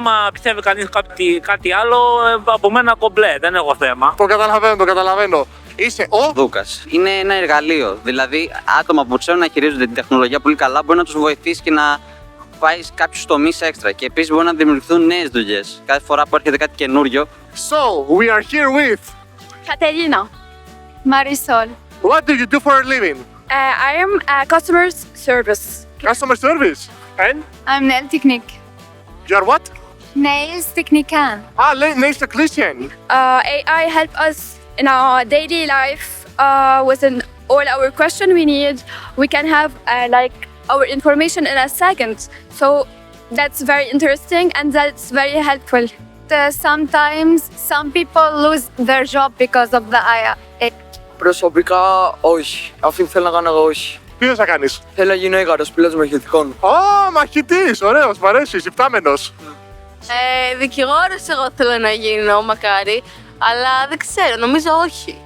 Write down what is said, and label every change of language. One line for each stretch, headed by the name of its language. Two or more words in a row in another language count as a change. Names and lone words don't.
Greek: Άμα πιστεύει κανείς κάτι άλλο, από μένα κομπλέ, δεν έχω θέμα. Το καταλαβαίνω. Είσαι ο Δούκας. Είναι ένα εργαλείο. Δηλαδή, άτομα που ξέρουν να χειρίζονται την τεχνολογία πολύ καλά μπορεί να τους βοηθήσει και να πάει σε κάποιους τομείς έξτρα. Και επίσης μπορεί να δημιουργηθούν νέες δουλειές. Κάθε φορά που έρχεται κάτι καινούριο.
English: So, we are here with Katerina. Marisol. What do you do for a living? I am a customer service. Customer service. And I'm nail technique. you are what? Nails technician. Nails technician. AI help us in our daily life with all our question we need. We can have like our information in a second. So that's very interesting and that's very helpful. Sometimes some people lose their job because of the AI.
Greek: Προσωπικά όχι. Αυτή που θέλω να κάνω εγώ όχι. Τι θες να κάνεις? Θέλω να γίνω έγκαρος πιλότος μαχητικών. Μαχητής, ωραίος, μ' αρέσει, υπτάμενος. Δικηγόρος εγώ θέλω να γίνω, μακάρι, αλλά δεν ξέρω, νομίζω όχι.